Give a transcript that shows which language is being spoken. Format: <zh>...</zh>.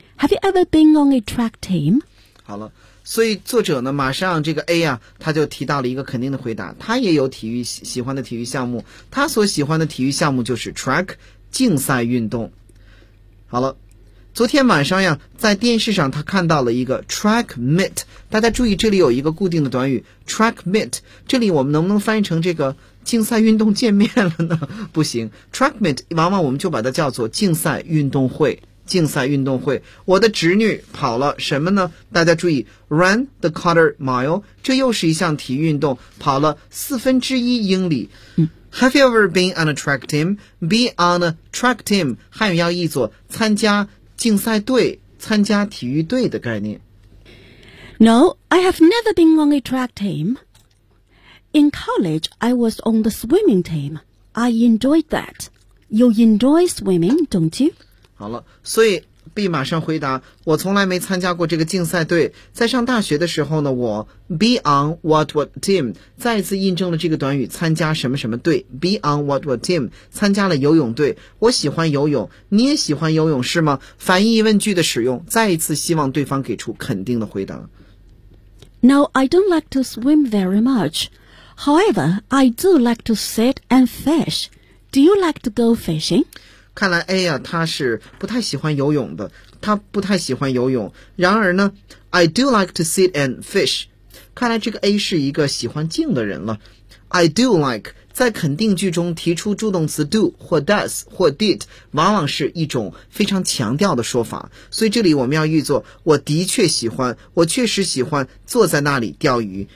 <en>Have you ever been on a track team?</en> <zh>好了，所以作者呢马上这个 A 啊他就提到了一个肯定的回答，他也有体育喜欢的体育项目，他所喜欢的体育项目就是 track 竞赛运动。好了，昨天晚上呀在电视上他看到了一个 track meet， 大家注意这里有一个固定的短语 track meet， 这里我们能不能翻译成这个竞赛运动见面了呢？不行， track meet 往往我们就把它叫做竞赛运动会，竞赛运动会。我的侄女跑了什么呢？大家注意</zh> <en>run the quarter mile，</en> <zh>这又是一项体育运动，跑了四分之一英里。</zh> <en>Have you ever been on a track team? Be on a track team</en> <zh>汉语要译作参加竞赛队，参加体育队的概念。</zh> <en>No, I have never been on a track team. In college, I was on the swimming team. I enjoyed that. You enjoy swimming, don't you?</en> <zh>好了，所以 B 马上回答，我从来没参加过这个竞赛队。在上大学的时候呢，我</zh> <en>be on what team</en> <zh>再次印证了这个短语参加什么什么队， be on what team 参加了游泳队。我喜欢游泳，你也喜欢游泳是吗？反义疑问句的使用，再一次希望对方给出肯定的回答。</zh> <en>No, I don't like to swim very much. However, I do like to sit and fish. Do you like to go fishing?</en> <zh>看来 A 呀、啊、他是不太喜欢游泳的，他不太喜欢游泳。然而呢</zh> <en>I do like to sit and fish，</en> <zh>看来这个 A 是一个喜欢静的人了。 I do like 在肯定句中提出助动词 do 或 does 或 did 往往是一种非常强调的说法，所以这里我们要译作我的确喜欢，我确实喜欢坐在那里钓鱼。</zh>